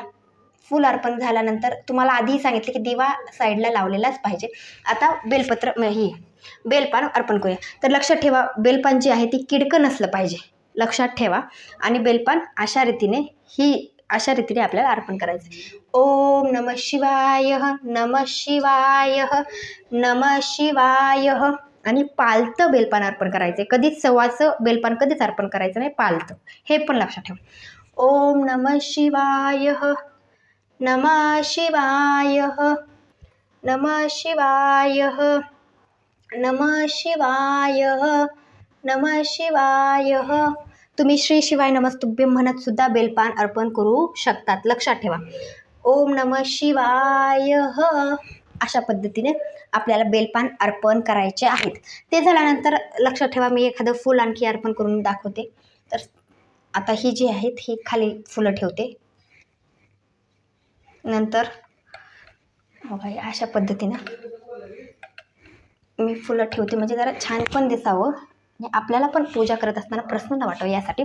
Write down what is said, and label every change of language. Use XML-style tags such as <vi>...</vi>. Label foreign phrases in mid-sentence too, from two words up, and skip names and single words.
<mr>फूल अर्पण झाल्यानंतर तुम्हाला आधीही सांगितले की दिवा साईडला लावलेलाच पाहिजे. आता बेलपान अर्पण करूया. तर लक्षात ठेवा, बेलपान जी आहे ती किडकं नसलं पाहिजे, लक्षात ठेवा. आणि बेलपान अशा रीतीने आपल्याला अर्पण करायचं.</mr> <sa>ओम नमः शिवाय, नमः शिवाय, नमः शिवाय.</sa> <mr>आणि पालतं बेलपान अर्पण करायचं. कधीच सवाचं बेलपान कधीच अर्पण करायचं नाही, पालतं. हे पण लक्षात ठेवा.</mr> <sa>ओम नमः शिवाय, नमः शिवाय, नमः शिवाय, नमः शिवाय, नमः शिवाय.</sa> <mr>तुम्ही</mr> <sa>श्री शिवाय नमस्तुभ्यं</sa> <mr>म्हणत सुद्धा बेलपान अर्पण करू शकतात, लक्षात ठेवा.</mr> <sa>ओम नमः शिवाय.</sa> <mr>अशा पद्धतीने आपल्याला बेलपान अर्पण करायचे आहेत. ते झाल्यानंतर लक्षात ठेवा, मी एखादं फूल आणखी अर्पण करून दाखवते. तर आता ही जी आहेत ही खाली फुलं ठेवते. नंतर अशा पद्धतीनं मी फुलं ठेवते, म्हणजे जरा छान पण दिसावं आणि आपल्याला पण पूजा करत असताना प्रसन्न वाटावं यासाठी.</mr>